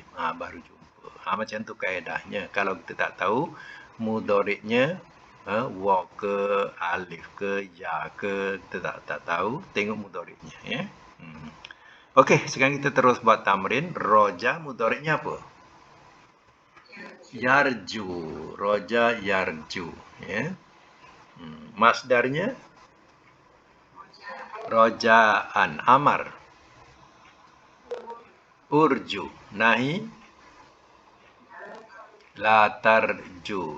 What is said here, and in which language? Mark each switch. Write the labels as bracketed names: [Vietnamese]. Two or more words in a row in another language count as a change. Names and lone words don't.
[Malay] Baru jumpa. Macam tu kaedahnya. Kalau kita tak tahu mudhari'nya waw ke, alif ke, ya ke, kita tak tahu, tengok mudhari'nya Okey, sekarang kita terus buat tamrin. Roja mudhari'nya apa? [Arabic] Yarju. Roja yarju. Masdarnya? Rojaan. Amar. Urju. Nahi? La tarju.